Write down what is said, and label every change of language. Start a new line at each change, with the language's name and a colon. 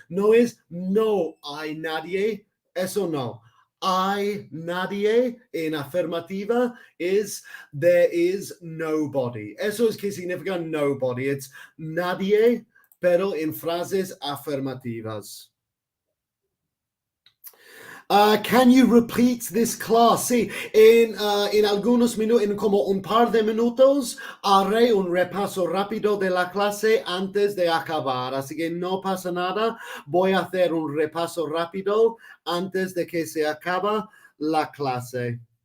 Spanish: No es no hay nadie, eso no. Hay nadie en afirmativa
English: is there is nobody.
Spanish: Eso es que significa nobody.
English: It's
Spanish: nadie, pero en frases afirmativas.
English: Can you repeat this class?
Spanish: Sí, en algunos minutos, en como un par de minutos, haré un repaso rápido de la clase antes de acabar. Así que no pasa nada. Voy a hacer un repaso rápido antes de que se acabe la clase.